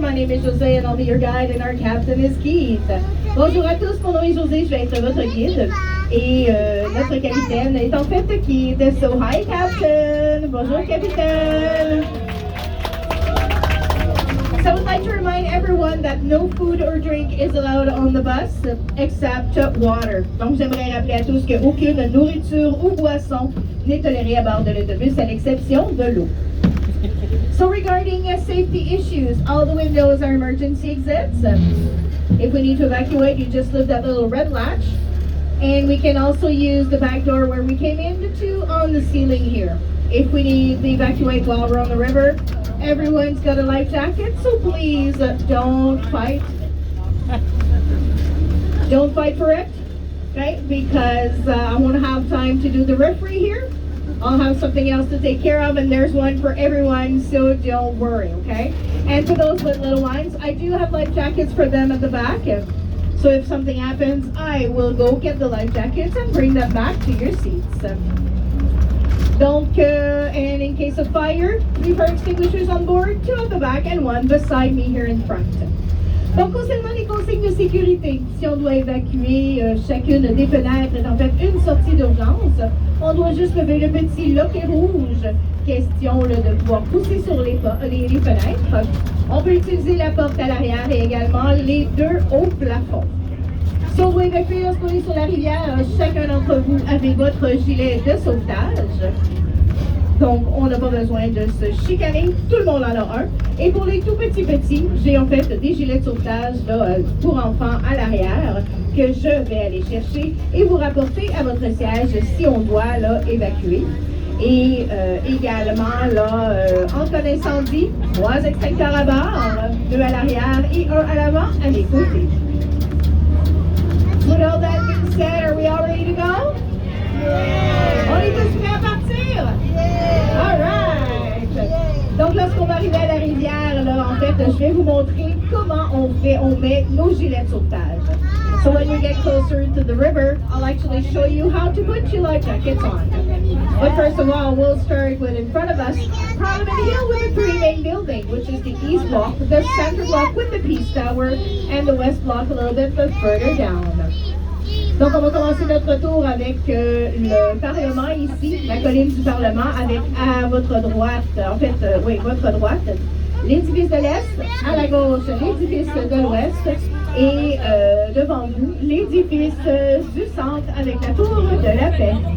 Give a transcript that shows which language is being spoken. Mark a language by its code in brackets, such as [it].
[en] My name is José and I'll be your guide and our captain is Keith. [fr] Bonjour à tous, mon nom est José, je vais être votre guide. Et notre capitaine est en fait Keith. [en] So, hi Captain! [fr] Bonjour Capitaine! [en] So I would like to remind everyone that no food or drink is allowed on the bus except water. [fr] Donc j'aimerais rappeler à tous qu'aucune nourriture ou boisson n'est tolérée à bord de l'autobus à l'exception de l'eau. [en] So regarding safety issues, all the windows are emergency exits. If we need to evacuate, you just lift that little red latch. And we can also use the back door where we came into on the ceiling here. If we need to evacuate while we're on the river, everyone's got a life jacket, so please don't fight. Don't fight for it, okay? Because I won't have time to do the referee here. I'll have something else to take care of, and there's one for everyone, so don't worry, okay? And for those with little ones, I do have life jackets for them at the back. So if something happens, I will go get the life jackets and bring them back to your seats. Donc, and in case of fire, 3 fire extinguishers on board, 2 at the back and 1 beside me here in front. [fr] Donc, concernant les consignes de sécurité, si on doit évacuer chacune des fenêtres et en fait une sortie d'urgence, on doit juste lever le petit loquet rouge. Question là, de pouvoir pousser sur les fenêtres. On peut utiliser la porte à l'arrière et également les 2 hauts plafonds. Si on doit évacuer lorsqu'on est sur la rivière, chacun d'entre vous avait votre gilet de sauvetage. Donc, on n'a pas besoin de se chicaner. Tout le monde en a un. Et pour les tout petits, j'ai en fait des gilets de sauvetage là, pour enfants à l'arrière que je vais aller chercher et vous rapporter à votre siège si on doit là, évacuer. Et également, là, en cas d'incendie, 3 extincteurs à bord, 2 à l'arrière et 1 à l'avant à mes côtés. [en] With all that being said, are we all ready to go? Yeah. [fr] On est tous prêts à partir? [en] Yeah. All right. Yeah. [fr] Donc, lorsqu'on va arriver à la rivière, là, en fait, je vais vous montrer comment on met nos gilets de sauvetage. [en] So when we get closer to the river, I'll actually show you how to put your life jackets on. But first of all, we'll start with in front of us, Parliament Hill with the 3 main buildings, which is the East Block, the Center Block with the Peace Tower, and the West Block a little bit further down. [fr] Donc, on va commencer notre tour avec le Parlement ici, la colline du Parlement, avec à votre droite, en fait, oui, votre droite, l'édifice de l'Est, à la gauche, l'édifice de l'Ouest, et devant vous, l'édifice du centre avec la tour de la paix.